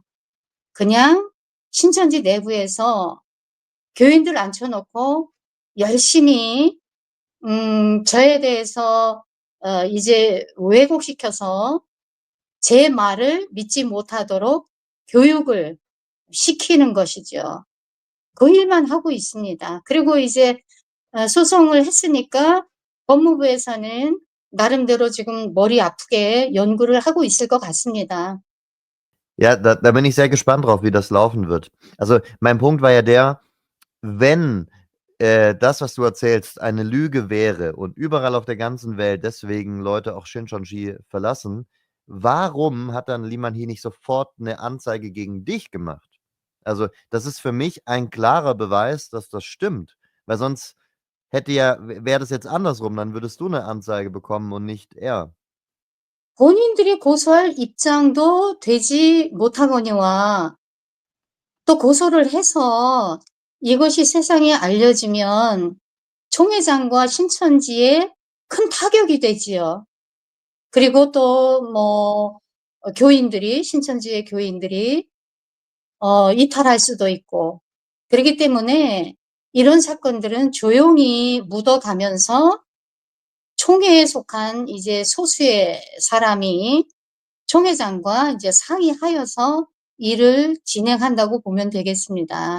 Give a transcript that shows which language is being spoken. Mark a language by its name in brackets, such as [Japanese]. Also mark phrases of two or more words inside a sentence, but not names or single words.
[Korean] 그냥 신천지 내부에서 교인들 앉혀놓고 열심히 저에 대해서 이제 왜곡시켜서 제 말을 믿지 못하도록 교육을 시키는 것이죠. 그 일만 하고 있습니다. 그리고 이제 소송을 했으니까 법무부에서는 나름대로 지금 머리 아프게 연구를 하고 있을 것 같습니다. [German] Ja, da bin ich sehr gespannt drauf, wie das laufen wird. Also, mein Punkt war ja der, wenn das, was du erzählst, eine Lüge wäre und überall auf der ganzen Welt deswegen Leute auch Shin Jeong-ji verlassen, warum hat dann Lee Man-hee nicht sofort eine Anzeige gegen dich gemacht? Also, das ist für mich ein klarer Beweis, dass das stimmt, weil sonst wäre das jetzt andersrum, dann würdest du eine Anzeige bekommen und nicht er. [Korean] 본인들이 고소할 입장도 되지 못하거니와 또 고소를 해서 이것이 세상에 알려지면 총회장과 신천지에 큰 타격이 되지요. 그리고 또 뭐 교인들이 신천지의 교인들이 이탈할 수도 있고 그렇기 때문에 이런 사건들은 조용히 묻어가면서 총회에 속한 이제 소수의 사람이 총회장과 이제 상의하여서 일을 진행한다고 보면 되겠습니다.